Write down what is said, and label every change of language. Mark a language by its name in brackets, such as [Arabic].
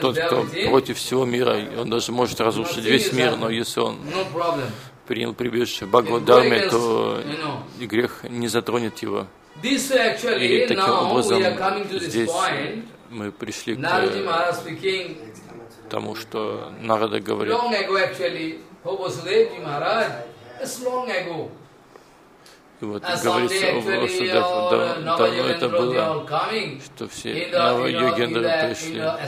[Russian] тот, кто против всего мира, он даже может разрушить весь мир, но если он принял прибежище Бхагавад Дхармы, то грех не затронет его. [English] This actually, now we are coming to this point. Наради Махарад speaking. [Russian] Тому, что Нарада говорит. [English] Long ago, actually. Vasudevji Maharaj, it's long ago. [Russian] И вот говорится о Васудеве, давно это было, что все Нава-йогендры пришли.